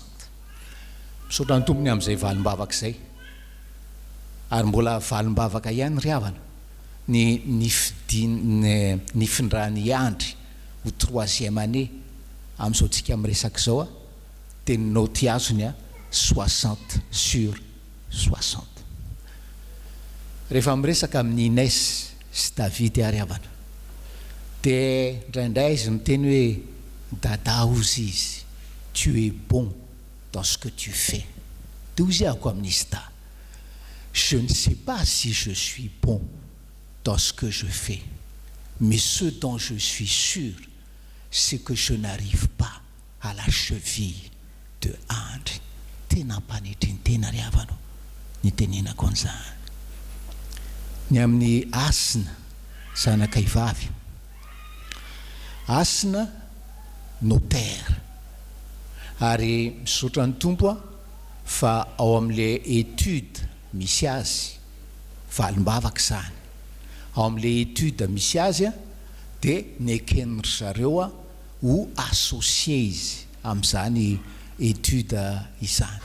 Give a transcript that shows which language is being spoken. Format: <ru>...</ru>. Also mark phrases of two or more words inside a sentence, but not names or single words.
<mg>Misaotra ny tompony amin'izay valim-bavaka izay, ary mbola valim-bavaka ihany ry havana ny findrany Iandry ho 3e année amin'izao tsika miresaka izao dia ny noty azony 60/60. Rehefa miresaka amin'ny Inès sy David ary havana dia indraindray izy miteny hoe dada ozy izy,</mg> <fr>tu es bon dans ce que tu fais.</fr> <mg>Dia ozy ahako amin'izy da,</mg> <fr>je ne sais pas si je suis bon dans ce que je fais, mais ce dont je suis sûr, c'est que je n'arrive pas à la cheville de Andry.</fr> <mg>Tena mpanetry ny tena ry havana ny tenenako an'izany. Ny amin'ny Asina zanak'aivavy, Asina notaire, ary misaotra ny tompo fa ao amin'ilay étude misy azy valim-bavaka zany, ao amin'ilay étude misy azy dia neken'ny zareo ho associé izy amin'izany étude izany.</mg>